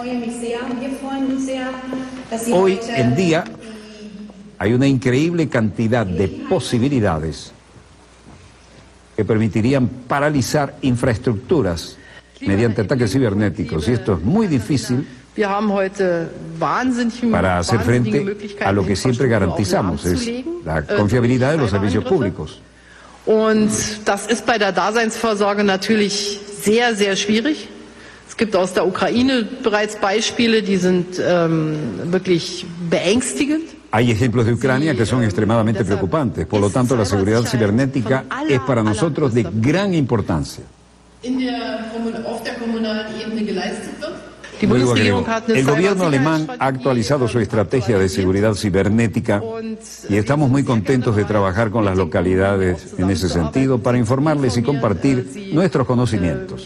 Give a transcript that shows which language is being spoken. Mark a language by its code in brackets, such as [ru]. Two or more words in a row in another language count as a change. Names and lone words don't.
[es] Hoy en día hay una increíble cantidad de posibilidades que permitirían paralizar infraestructuras mediante ataques cibernéticos, y esto es muy difícil para hacer frente a lo que siempre garantizamos, es la confiabilidad de los servicios públicos. [de] Und das ist bei der Daseinsvorsorge natürlich sehr, sehr schwierig. Es gibt aus der Ukraine bereits Beispiele, die sind wirklich beängstigend. [es] Hay ejemplos de Ucrania que son extremadamente preocupantes, por lo tanto la seguridad cibernética es para nosotros de gran importancia. Luego agrego, el gobierno alemán ha actualizado su estrategia de seguridad cibernética y estamos muy contentos de trabajar con las localidades en ese sentido para informarles y compartir nuestros conocimientos.